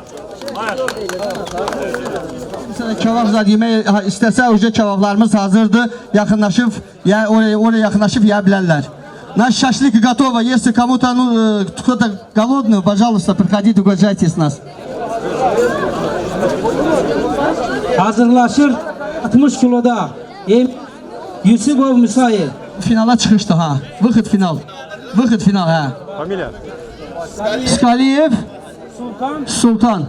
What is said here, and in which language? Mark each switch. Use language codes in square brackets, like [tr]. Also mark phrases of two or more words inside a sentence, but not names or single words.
[az] Kebab zad yemək istəsə, kebablarımız hazırdır. Yaxınlaşıb, oraya yaxınlaşıb yeyə bilərlər. [ru] Наш шашлык готово. Если кому-то кто-то голодный, пожалуйста, приходите, угощайтесь нас. [az] Hazırlaşır 60 kiloda. Yusupov Müsail. Finala çıkıştı ha. [ru] Выход final. Выход final ha. Familia. Skaliyev Sultan.